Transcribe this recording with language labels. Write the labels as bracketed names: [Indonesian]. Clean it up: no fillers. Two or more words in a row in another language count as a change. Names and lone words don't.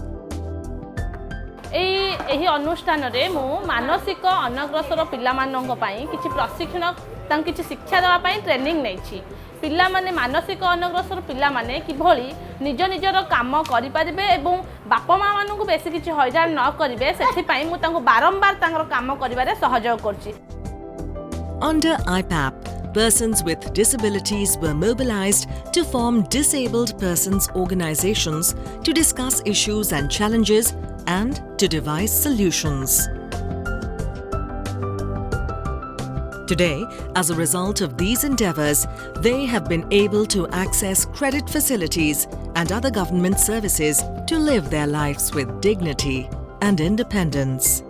[Odia] ଏହି ଅନୁଷ୍ଠାନରେ ମୁଁ ମାନସିକ ଅନଗ୍ରସର ପିଲାମାନଙ୍କ ପାଇଁ କିଛି ପ୍ରଶିକ୍ଷଣ ତାଙ୍କୁ କିଛି ଶିକ୍ଷା ଦେବା ପାଇଁ ଟ୍ରେନିଂ ନେଇଛି। ପିଲାମାନେ ମାନସିକ ଅନଗ୍ରସର ପିଲାମାନେ କିଭଳି ନିଜ ନିଜର କାମ କରିପାରିବେ ଏବଂ ବାପା ମା ମାନଙ୍କୁ ବେଶୀ କିଛି ହଇରାଣ ନ କରିବେ ସେଥିପାଇଁ ମୁଁ ତାଙ୍କୁ ବାରମ୍ବାର ତାଙ୍କର କାମ କରିବାରେ ସହଯୋଗ କରୁଛି। [English] Under IPAP, persons with disabilities were mobilized to form disabled persons organizations to discuss issues and challenges and to devise solutions. Today, as a result of these endeavors, they have been able to access credit facilities and other government services to live their lives with dignity and independence.